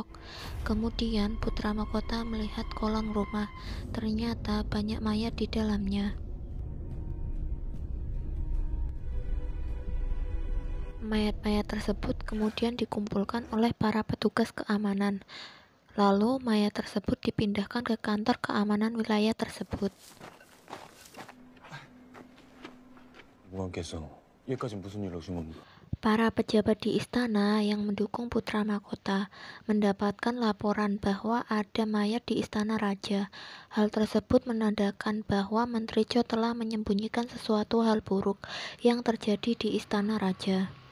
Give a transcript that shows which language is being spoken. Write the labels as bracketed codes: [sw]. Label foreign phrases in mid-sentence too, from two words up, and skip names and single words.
[id] Kemudian Putra Mahkota melihat kolong rumah, ternyata banyak mayat di dalamnya. Mayat-mayat tersebut kemudian dikumpulkan oleh para petugas keamanan. Lalu mayat tersebut dipindahkan ke kantor keamanan wilayah tersebut. [ko] 무관께서 여기까지 무슨 일로 오신 겁니까? [id] Para pejabat di istana yang mendukung Putra Mahkota mendapatkan laporan bahwa ada mayat di istana raja. Hal tersebut menandakan bahwa Menteri Cho telah menyembunyikan sesuatu hal buruk yang terjadi di istana raja.